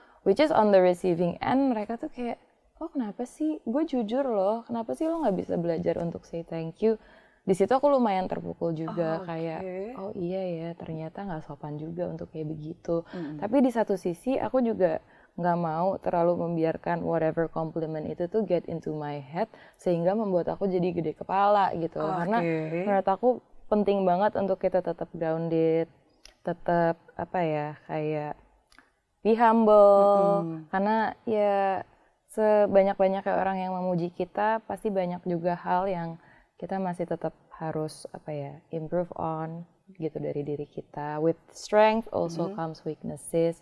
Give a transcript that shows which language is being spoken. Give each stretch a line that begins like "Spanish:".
English: Which is on the receiving end
Indonesian: mereka tuh kayak, oh kenapa sih? Gue jujur loh, kenapa sih lo nggak bisa belajar untuk
English: say thank you?
Indonesian: Di situ aku lumayan terpukul juga kayak, oh iya ya ternyata nggak sopan juga untuk kayak begitu. Tapi di satu sisi aku juga nggak mau terlalu membiarkan
English: whatever compliment
Indonesian: itu tuh
English: get into my head
Indonesian: sehingga membuat aku jadi gede kepala gitu. Karena menurut aku penting banget untuk kita tetap grounded, tetap kayak
English: be humble.
Indonesian: Karena ya sebanyak-banyaknya orang yang memuji kita pasti banyak juga hal yang kita masih tetap harus
English: improve on
Indonesian: gitu dari diri kita.
English: With strength also comes weaknesses.